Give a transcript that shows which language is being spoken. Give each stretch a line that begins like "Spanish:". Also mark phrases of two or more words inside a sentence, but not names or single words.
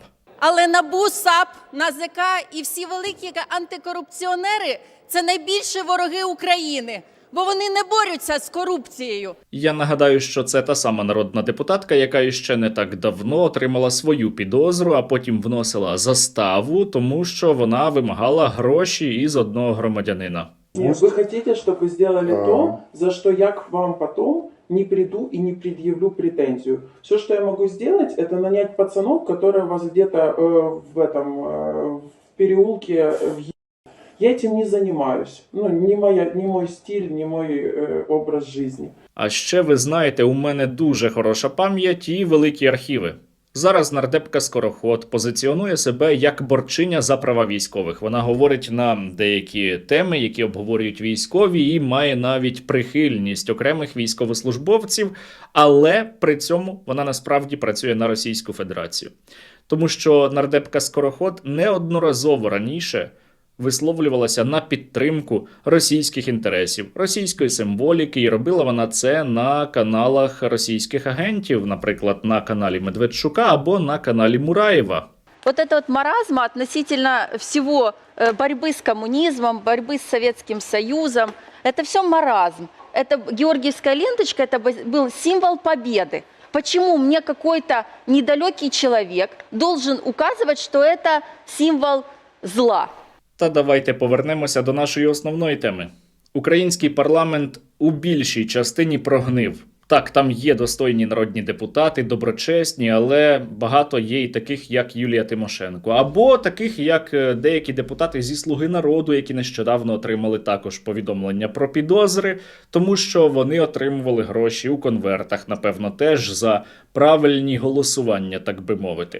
Ukrainian: Але НАБУ, САП, НАЗК і всі великі антикорупціонери – це найбільші вороги України, бо вони не борються з корупцією. Я нагадаю, що це та сама народна депутатка, яка іще не так давно отримала свою підозру, а потім вносила заставу, тому що вона вимагала гроші із одного громадянина.
Russian: Вы хотите, чтобы сделали то, за что я к вам потом не приду и не предъявлю претензию. Все, что я могу сделать, это нанять пацанов, которые вас где-то в переулке Я этим не занимаюсь. Не мой стиль, не мой образ жизни.
Ukrainian: А ще ви знаєте, у мене дуже хороша пам'ять і великі архіви. Зараз нардепка Скороход позиціонує себе як борчиня за права військових. Вона говорить на деякі теми, які обговорюють військові, і має навіть прихильність окремих військовослужбовців, але при цьому вона насправді працює на Російську Федерацію. Тому що нардепка Скороход неодноразово раніше висловлювалася на підтримку російських інтересів, російської символіки, і робила вона це на каналах російських агентів, наприклад, на каналі Медведчука або на каналі Мураєва.
Russian: Вот это вот маразма относительно всего борьбы с коммунизмом, борьбы с Советским Союзом, это все маразм. Это георгиевская ленточка, это был символ победы. Почему мне какой-то недалекий человек должен указывать, что это символ зла?
Ukrainian: Та давайте повернемося до нашої основної теми. Український парламент у більшій частині прогнив. Так, там є достойні народні депутати, доброчесні, але багато є і таких, як Юлія Тимошенко. Або таких, як деякі депутати зі «Слуги народу», які нещодавно отримали також повідомлення про підозри, тому що вони отримували гроші у конвертах, напевно, теж за правильні голосування, так би мовити.